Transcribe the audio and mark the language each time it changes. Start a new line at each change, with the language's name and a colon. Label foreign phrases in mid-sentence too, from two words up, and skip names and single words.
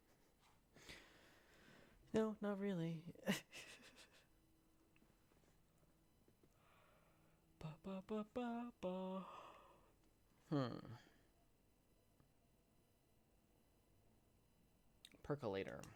English: No, not really. Ba, ba, ba, ba, ba. Percolator.